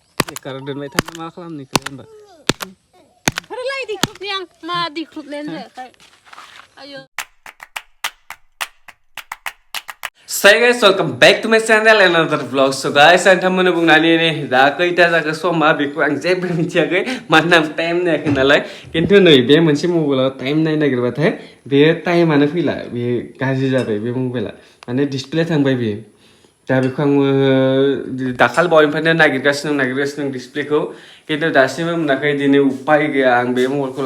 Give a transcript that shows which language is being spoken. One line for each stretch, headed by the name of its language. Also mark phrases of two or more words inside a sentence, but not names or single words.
Bodo: बेकार दोनबाय थानो मा खालामनिखौ होनबा फोरलाय देख्रुबनि आं मा देख्रुबनायानो जायाखै आयो
English: Say guys, welcome back to my channel and another vlog. So guys,
Bodo: नोंथांमोननो बुंनानै नै दा खैथा जाखो समा बेखौ आं जेबो मिथियाखै मानोना आं टाइम नायाखै नालाय खिन्थु नै बे मोनसे
English: mobileआव time
Bodo: नायनो नागिरबाथाय बे टाइमानो फैला बे गाज्रि जाबाय बे मबाइला माने डिसप्ले थांबाय बेयो दा बेखौ आङो दाखालि बावैनिफ्रायनो नागिरगासिनो डिसप्लेखौ खिन्थु दासिमबो मोनाखै दिनै उपाय गैया आं बे मबाइलखौ